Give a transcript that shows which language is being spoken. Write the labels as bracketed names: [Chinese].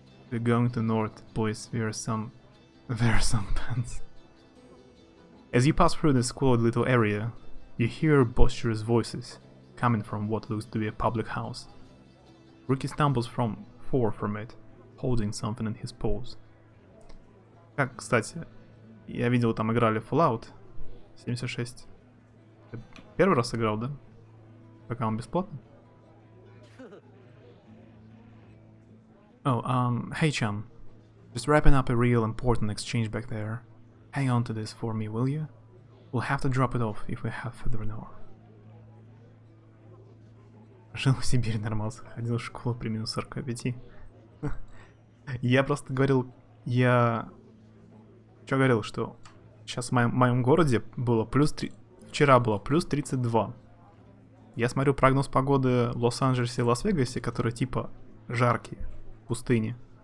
[English] We're going to north, boys. There are some pants. As you pass through this squalid little area, you hear boisterous voices coming from what looks to be a public house. Rookie stumbles from it, holding something in his paws. [Russian] Как, кстати, я видел, там играли Fallout 76. Ты первый раз играл, да? Пока он бесплатный? [English] Oh, hey Chan. Just wrapping up a real important exchange back there. Hang on to this for me, will you? We'll have to drop it off if we have further north. [Russian] Жил в Сибири, нормался, ходил в школу при минус 45. Я просто говорил, Что говорил, что сейчас в моем городе было плюс 3... Вчера было плюс 32. Я смотрю прогноз погоды в Лос-Анджелесе и Лас-Вегасе, которые типа жаркие, в пустыне.